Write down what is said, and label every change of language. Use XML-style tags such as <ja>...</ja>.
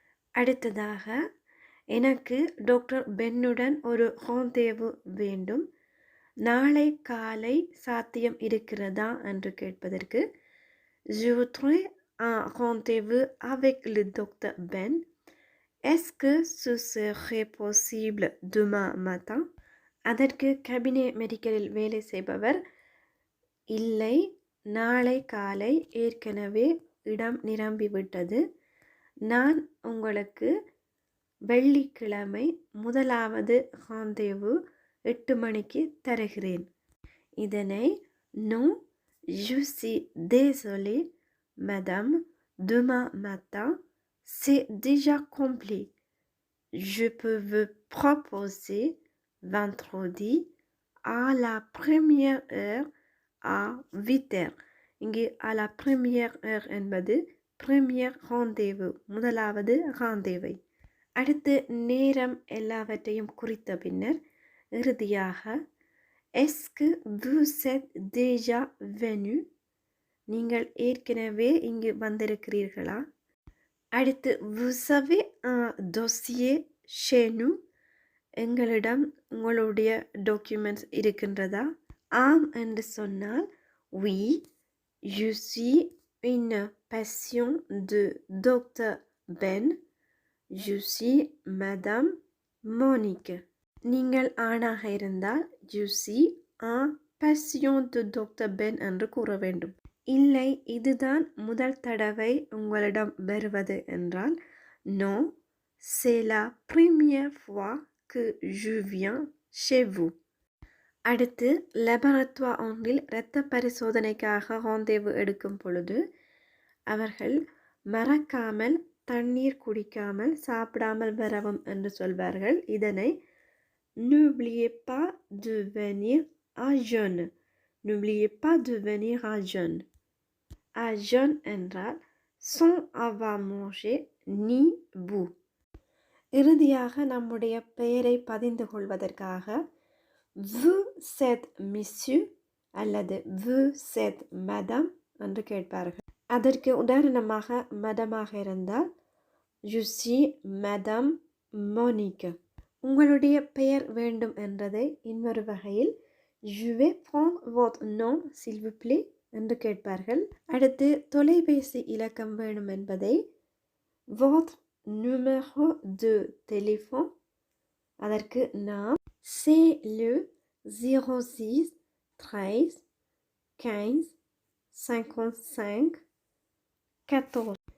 <ta>அடுத்ததாக, எனக்கு டாக்டர் பென்னுடன் ஒரு rendezvous வேண்டும், நாளை காலை சாத்தியம் இருக்கிறதா என்று கேட்பதற்கு</ta> <fr>je voudrais un rendez-vous avec le docteur Ben, est-ce que ce serait possible demain matin.</fr> <ta>அதற்கு கேபினெட் மெடிக்கலில் வேலை செய்பவர் இல்லை, நாளை காலை ஏற்கனவே இடம் நிரம்பிவிட்டது, நான் உங்களுக்கு வெள்ளிக்கிழமை முதலாவது rendezvous 8 மணிக்கு தருகிறேன்.</ta> <fr>இதனை non je suis désolé madame, demain matin c'est déjà complet, je peux vous proposer vendredi à la première heure à 8 heures. இங்கு à la première heure என்பது première rendez-vous, முதலாவது rendez-vous.</fr> <ta>அடுத்து நேரம் எல்லாவற்றையும் குறித்த பின்னர் இறுதியாக</ta> <fr>est-ce que vous êtes déjà venu?</fr> <ta>நீங்கள் ஏற்கனவே இங்கு வந்திருக்கிறீர்களா?</ta> <fr>அடுத்து vous avez un dossier chez nous?</fr> <ta>எங்களிடம் உங்களுடைய டாக்குமெண்ட்ஸ் இருக்கின்றதா? ஆம் என்று சொன்னால்</ta> <fr>oui, je suis une patient de docteur Ben. Je suis madame Monique.</fr> <ta>நீங்கள் ஆணாக இருந்தால்</ta> <fr>je suis un patient de docteur Ben</fr> <ta>என்று கூற வேண்டும். இல்லை, இதுதான் முதல் தடவை உங்களிடம் வருவது என்றால்</ta> <fr>non, c'est la première fois que je viens chez vous.</fr> <ta>அடுத்து லெபரட்டோர் ஒன்றில் இரத்த பரிசோதனைக்காக rendezvous எடுக்கும் பொழுது அவர்கள் மறக்காமல் தண்ணீர் குடிக்காமல் சாப்பிடாமல் வரவும் என்று சொல்வார்கள்.</ta> <fr>இதனை n'oubliez pas de venir à jeun. N'oubliez pas de venir à jeun. À jeun என்றால் sans avoir mangé ni bu.</fr> <ta>இறுதியாக நம்முடைய பெயரை பதிந்து கொள்வதற்காக</ta> <fr>vous êtes monsieur</fr> <ta>அல்லது</ta> <fr>vous êtes madame</fr> <ta>என்று கேட்பார்கள். அதற்கு உதாரணமாக மடமாக இருந்தால்</ta> <fr>je suis madame Monique.</fr> <ta>உங்களுடைய பெயர் வேண்டும் என்றதை இன்னொரு வகையில்</ta> <fr>je vais prendre votre nom s'il vous plaît</fr> <ta>என்று கேட்பார்கள். அடுத்து தொலைபேசி இலக்கம் வேணும் என்பதை</ta> <fr>votre numéro de téléphone,</fr> <ta>அதற்கு நாம்</ta> <fr>c'est le 06 13 15 55 14.</fr>